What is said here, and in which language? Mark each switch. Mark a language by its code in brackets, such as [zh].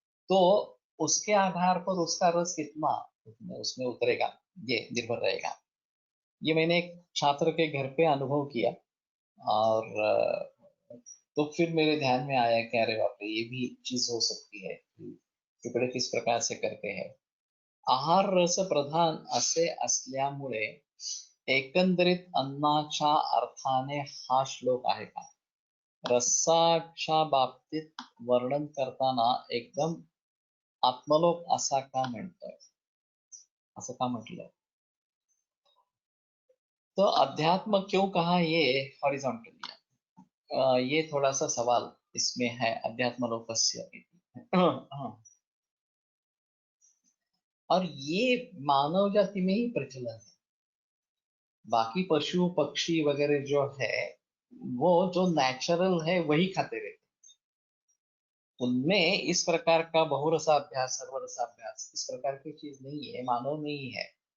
[hi] तो उसके आधार पर उसका रस कितना उसमें उतरेगा ये निर्भर रहेगा। ये मैंने एक छात्र के घर पे अनुभव किया, और तो फिर मेरे ध्यान में आया कि अरे बाप रे, ये भी चीज हो सकती है कि टुकड़े किस प्रकार से करते हैं। [mr] आहार रस प्रधान असे असल्यामुळे एकंदरीत अन्नाच्या अर्थाने हा श्लोक आहे का, रसाच्या बाबतीत वर्णन करताना एकदम आत्मलोक असा का म्हणतोय, असं का म्हटलं। [hi] तो अध्यात्म क्यों कहा ये हॉरिजॉन्टल दिया, ये थोड़ा सा सवाल इसमें है, अध्यात्म लोकस्य। और ये मानव जाति में ही प्रचलन है, बाकी पशु पक्षी वगैरह जो है वो जो नेचुरल है वही खाते रहते, उनमें इस प्रकार का बहुरसाभ्यास सर्वरसाभ्यास इस प्रकार की चीज नहीं है, मानव में ही है।